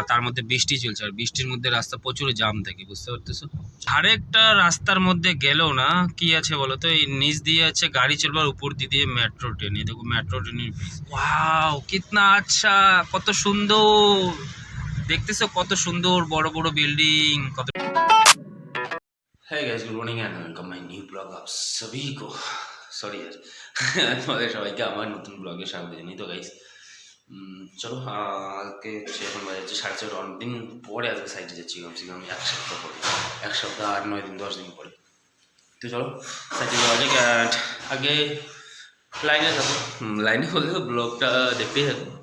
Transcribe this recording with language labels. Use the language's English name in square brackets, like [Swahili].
[Bangla] তার মধ্যে বৃষ্টি চলছে, আর বৃষ্টির মধ্যে রাস্তা প্রচুর জাম থাকে, বুঝতে পারতেছো। আরেকটা রাস্তার মধ্যে গেলেও না কি আছে বলো তো, এই নিচ দিয়ে আছে গাড়ি চলবার, উপর দিয়ে মেট্রো ট্রেন। এই দেখো মেট্রো ট্রেনের ব্রিজ, ওয়াও [Hindi] কিতনা আচ্ছা, [Bangla] কত সুন্দর দেখতেছো, কত সুন্দর বড় বড় বিল্ডিং, কত। [English] Hey guys, good morning and welcome my new blog [Hindi] आप सभी को। [Bangla] সরি यार তোমাদের সবাইকে আমার নতুন ব্লগে স্বাগত জানাই। তো গাইস চলো আজকে হচ্ছে এখন বাজে হচ্ছে 4:30, অনেকদিন পরে আজকে সাইডে যাচ্ছি, কমসে কম 1 সপ্তাহ পরে, 1 সপ্তাহ আর 9 দিন 10 দিন পরে। তো চলো সাইডে যাওয়া যাক। অ্যান্ড আগে লাইনে যাবো, লাইনে হলে ব্লগটা দেখতেই থাকো।